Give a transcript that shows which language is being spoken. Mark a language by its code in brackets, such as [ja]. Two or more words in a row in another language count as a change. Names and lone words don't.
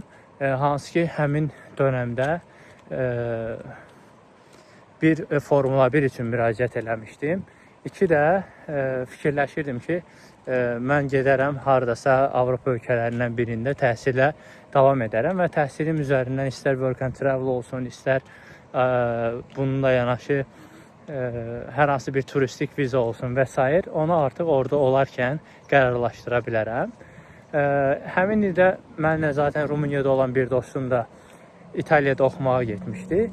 [az] Hansı ki, həmin dönəmdə bir Formula 1 üçün müraciət eləmişdim. 2 də fikirləşirdim ki, mən gedərəm hardasa Avropa ölkələrindən birində təhsilə davam edərəm və təhsilim üzərindən istər [en] work and travel [az] olsun, istər bununla yanaşı hər hansı bir turistik viza olsun və s. onu artıq orada olarkən qərarlaşdıra bilərəm. Həmin ildə mənlə zaten Rumuniyada olan bir dostum da İtaliyada oxumağa getmişdi.